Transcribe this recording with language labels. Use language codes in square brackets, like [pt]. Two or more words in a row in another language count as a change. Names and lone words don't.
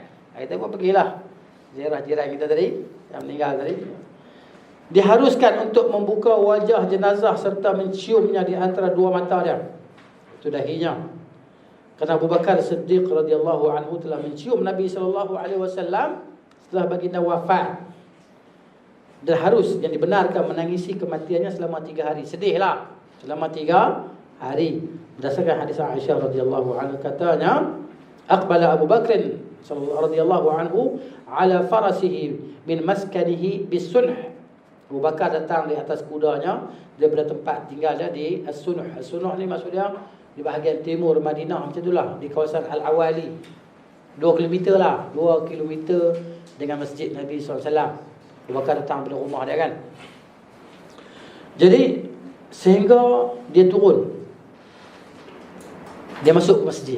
[ms] Kita pun pergilah ziarah jiran kita tadi yang meninggal tadi. Diharuskan untuk membuka wajah jenazah serta menciumnya di antara 2 mata dia. Itu dahinya. Kerana Abu Bakar Siddiq [ar] رضي الله عنه [ms] telah mencium Nabi [ar] صلى الله عليه وسلم [ms] setelah baginda wafat. Dan harus yang dibenarkan menangisi kematiannya selama 3 hari. Sedihlah selama 3 hari. Berdasarkan hadis Aisyah [ar] رضي الله عنها [ms] katanya, [ar] أقبل أبو بكر رضي الله عنه على فرسه من مسكنه بالسنح. [ms] Abu Bakar datang di atas kudanya daripada tempat tinggalnya di As-Sunuh. As-Sunuh ni maksudnya di bahagian timur Madinah macam itulah, di kawasan Al-Awali. 2 km lah, 2 km dengan masjid Nabi SAW. Abu Bakar datang pada rumah dia kan. Jadi sehingga dia turun, dia masuk ke masjid.